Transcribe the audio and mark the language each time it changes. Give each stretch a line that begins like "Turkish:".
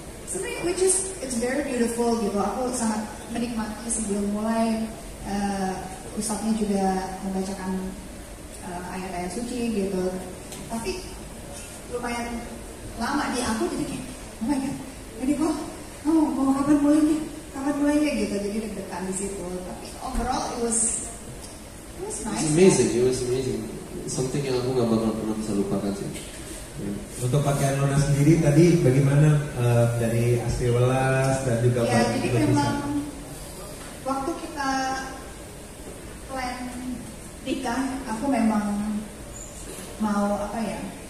Indonesian: Sebenarnya
English: which is it's very beautiful
Indonesian: gitu. Aku sangat menikmati sebelum mulai. Ustadznya juga membacakan ayat-ayat suci gitu. Tapi lumayan lama di aku, jadi kayak
English: oh my god,
Indonesian: ini kok mau kapan mulainya gitu. Jadi deg-degan di situ. Tapi
English: overall it was nice. It was amazing.
Indonesian: Something yang aku nggak bakal pernah bisa lupakan sih. Untuk pakaian Nona sendiri tadi bagaimana dari Astri Welas dan juga Ya, Pak jadi Lukisan? memang waktu kita plan nikah, aku memang mau apa ya?